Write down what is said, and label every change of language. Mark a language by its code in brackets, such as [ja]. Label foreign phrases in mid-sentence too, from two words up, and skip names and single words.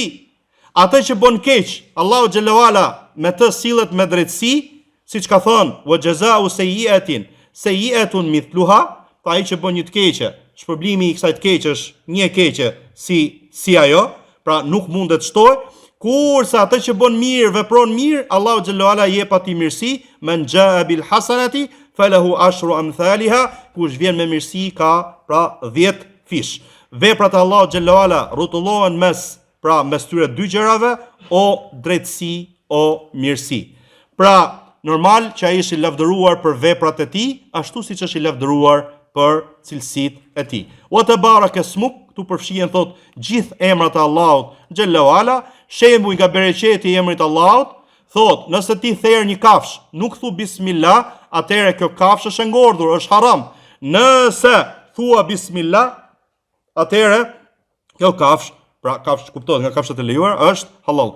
[sq] Atë që bën keq, [ar] الله جل وعلا [sq] me të sillet me drejtësi, siç ka thënë, [ar] وجزاء سيئة مثلها, [sq] pa ai që bën një të keqe, shpërblimi i kësaj të keqe është një e keqe si ajo, pra nuk mundet shtoj, kurse atë që bën mirë, vepron mirë, [ar] الله جل وعلا [sq] jep atij mirësi, [ar] من جاء بالحسنة فله عشر أمثالها, [sq] kush vjen me mirësi ka pra 10 fish. Veprat e [ar] الله جل وعلا [sq] rrotullohen mes tyre dy gjërave, o drejtësi, o mirësi. Pra normal që ai është i lavdëruar për veprat e tij, ashtu siç është i lavdëruar për cilësitë e tij. [ar] وتبارك اسمك, [sq] tu përfshihen thot gjithë emrat e Allahut [ar] جل وعلا, [sq] shembull nga bereqeti i emrit Allahut, thot nëse ti therr një kafsh, nuk thu bismillah, atëherë kjo kafsh është e ngordhur, është haram. Nëse thua bismillah, atëherë kjo kafsh, pra kafsh kuptohet nga kafshat e lejuara, është halal.